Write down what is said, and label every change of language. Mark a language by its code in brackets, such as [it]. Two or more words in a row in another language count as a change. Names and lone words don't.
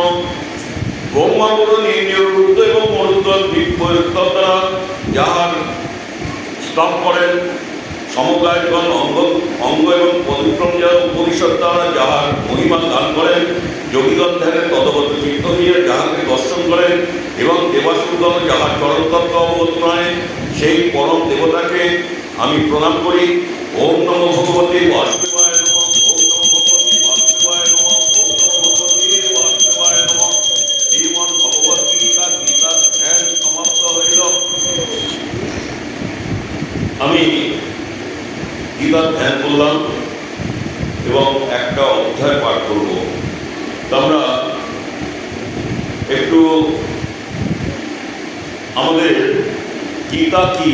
[bn] ব্রহ্মা বরুণেন্দ্রিয় রুদ্র এবং মরুদ্গণ দিব্যস্তরা যাহার স্তব করেন, সমকায়গণ অঙ্গ এবং পবিত্রম উপনিষদ দ্বারা যাহার মহিমা দান করেন, যোগীগণ ধ্যানে তদগত চিত্ত হইয়া যাহাকে দর্শন করেন এবং দেবাসুরগণ যাহার চরণতত্ত্ব অবগত নয়, সেই পরম দেবতাকে আমি প্রণাম করি। [sa] ওম নমো ভগবতে বাসুদেবায় নমঃ। ওম নমো ভগবতে বাসুদেবায় নমঃ। ওম নমো ভগবতে বাসুদেবায় নমঃ। [bn] শ্রীমদ্ ভগবদ্ গীতা গীতার ধ্যান সমাপ্ত হইল। আমি গীতার ধ্যান করলাম এবং একটা অধ্যায় পাঠ করব। আমরা একটু আমাদের গীতা কি?